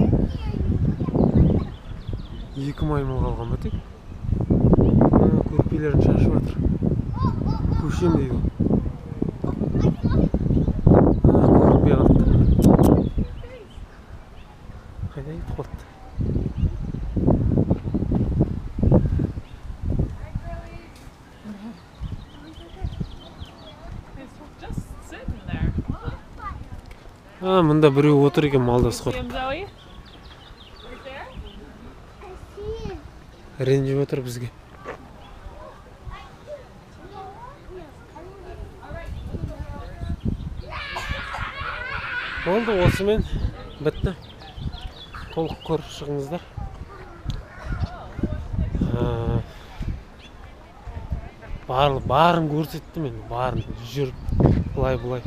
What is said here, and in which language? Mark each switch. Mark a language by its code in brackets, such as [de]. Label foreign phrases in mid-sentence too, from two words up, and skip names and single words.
[kk] Екі маймыл қалған ба тек? Көрпелерін шашып жатыр. Көшем дейді. Көрпе қалды. Қайда кетіп қалды? [en] He's just sitting there. [kk] Мында біреу отыр екен малдас [en] See [kk] қой. [en] him, Zoe? Right there? [kk] Ренжіп отыр бізге. Болды, осымен бітті. Толық көріп шығыңыздар. Барын көрсетті мен, барын жүріп, бұлай.